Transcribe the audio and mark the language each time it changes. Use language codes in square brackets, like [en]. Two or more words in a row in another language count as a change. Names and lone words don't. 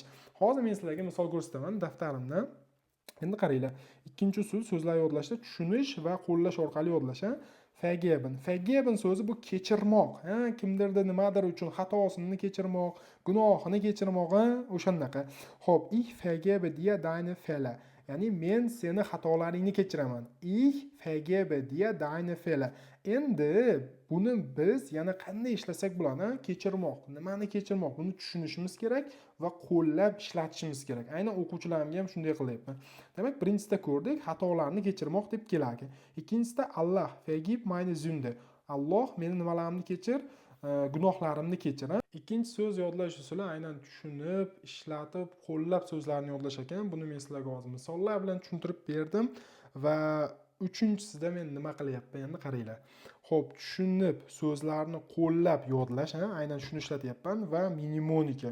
[uz] Hozir men sizlarga misol ko'rsataman daftarimdan. Endi qaranglar. Ikkinchi usul so'zlar yodlashda tushunish va qo'llash orqali yodlash. Vergeben so'zi bu kechirmoq. Kimdirda nimadir uchun xatosini kechirmoq, gunohini kechirmoq, o'shanaqa. Xo'p, [de] ich vergebe dir deine Fehler. [uz] Ya'ni men seni xatolaringni kechiraman. [de] Ich vergebe dir deine Fehler. [uz] Endi buni biz yana qanday ishlasak bo'ladi? Kechirmoq. Nimani kechirmoq? Buni tushunishimiz kerak va qo'llab ishlatishimiz kerak. Aynan o'quvchilarimga ham shunday qilyapman. Demak, birinchisida ko'rdik, xatolarni kechirmoq deb keladi. Ikkinchisida Allah, [de] vergib meine Sünde. [uz] Alloh meni nimalarimni kechir, gunohlarimni kechir. Ikkinchi so'z yodlash usuli aynan tushunib, ishlatib, qo'llab so'zlarni yodlash ekan. Buni men sizlarga hozir misollar bilan tushuntirib berdim va uchinchisida men nima qilyapman endi qaranglar. Xo'p, tushunib so'zlarni qo'llab yodlash, aynan shuni ishlatyapman va mnemonika.